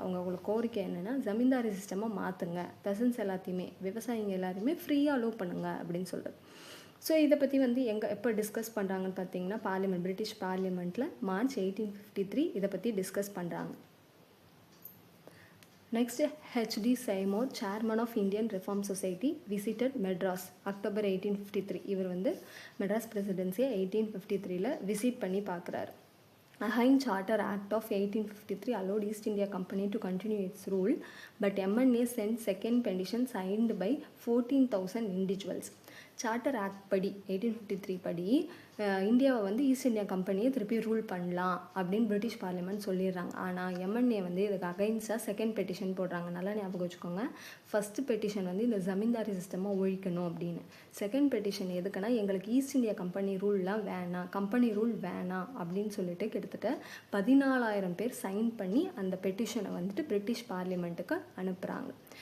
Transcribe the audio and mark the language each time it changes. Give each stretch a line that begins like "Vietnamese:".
Tamil: அவங்களுக்கு கோரிக்கை என்னென்னா ஜமீன்தாரி சிஸ்டமாக மாற்றுங்க, பெசன்ஸ் எல்லாத்தையுமே விவசாயிங்க எல்லாத்தையுமே ஃப்ரீயாக அலோவ் பண்ணுங்க அப்படின்னு சொல்கிறது. ஸோ இதை பற்றி வந்து எப்போ டிஸ்கஸ் பண்ணுறாங்கன்னு பார்த்தீங்கன்னா பிரிட்டிஷ் பார்லிமெண்ட்டில் மார்ச் 1853 இதை பற்றி டிஸ்கஸ் பண்ணுறாங்க.
English: Next, H.D. Seymour, chairman of Indian Reform Society, visited Madras, October 1853.
Tamil: இவர் வந்து மெட்ராஸ் பிரசிடென்சியை 1853 விசிட் பண்ணி பார்க்குறாரு.
English: Ahine Charter Act of 1853 allowed East India Company to continue its rule, but MNA sent second petition signed by 14,000 individuals.
Tamil: Charter act படி 1853 படி இந்தியாவை வந்து east India கம்பெனியை திருப்பி ரூல் பண்ணலாம் அப்படின்னு பிரிட்டிஷ் பார்லிமெண்ட் சொல்லிடுறாங்க. ஆனால் MNA வந்து இதுக்கு அகைன்ஸ்டாக செகண்ட் பெட்டிஷன் போடுறாங்க. நல்லா ஞாபகம் வச்சுக்கோங்க. ஃபஸ்ட்டு பெட்டிஷன் வந்து இந்த ஜமீன்தாரி சிஸ்டமாக ஒழிக்கணும் அப்படின்னு. செகண்ட் பெட்டிஷன் எதுக்குன்னா எங்களுக்கு ஈஸ்ட் இந்தியா கம்பெனி ரூல்லாம் வேணாம், கம்பெனி ரூல் வேணாம் அப்படின்னு சொல்லிட்டு கிட்டத்தட்ட 14,000 பேர் சைன் பண்ணி அந்த பெட்டிஷனை வந்துட்டு பிரிட்டிஷ் பார்லிமெண்ட்டுக்கு அனுப்புகிறாங்க.